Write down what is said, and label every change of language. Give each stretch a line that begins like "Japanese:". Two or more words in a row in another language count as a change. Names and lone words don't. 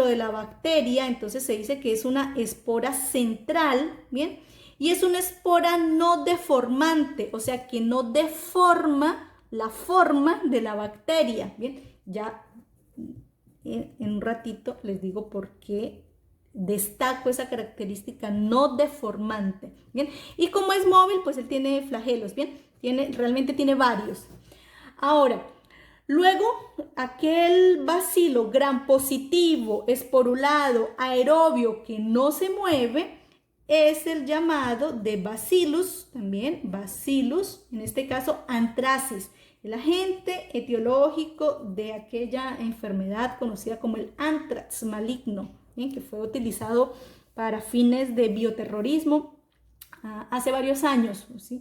Spanish: de la bacteria, entonces se dice que es una espora central, bien, y es una espora no deformante, o sea que no deforma la forma de la bacteria, bien, ya en un ratito les digo por qué destaco esa característica no deformante, bien, y como es móvil, pues él tiene flagelos, bien, realmente tiene varios. Ahora, luego aquel bacilo grampositivo, esporulado, aerobio que no se mueve, es el llamado de Bacillus, también Bacillus, en este caso Anthracis, el agente etiológico de aquella enfermedad conocida como el anthrax maligno, ¿bien? Que fue utilizado para fines de bioterrorismo hace varios años, ¿sí?